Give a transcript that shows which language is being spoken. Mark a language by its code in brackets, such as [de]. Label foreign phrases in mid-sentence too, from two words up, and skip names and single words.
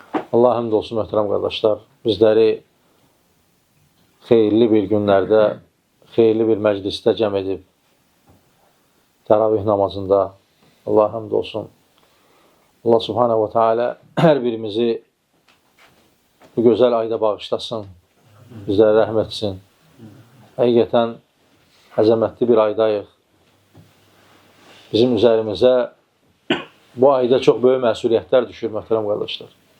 [az] Allah həmd olsun, möhtərəm qardaşlar. Bizləri xeyirli bir günlərdə, xeyirli bir məclisdə cəm edib, təravih namazında Allah həmd olsun. Allah [ar] سبحانه وتعالى [az] hər birimizi bu gözəl ayda bağışlasın, bizlərə rəhm etsin. Həqiqətən əzəmətli bir aydayıq. Bizim üzərimizə bu ayda çox böyük məsuliyyətlər düşür, möhtərəm qardaşlar.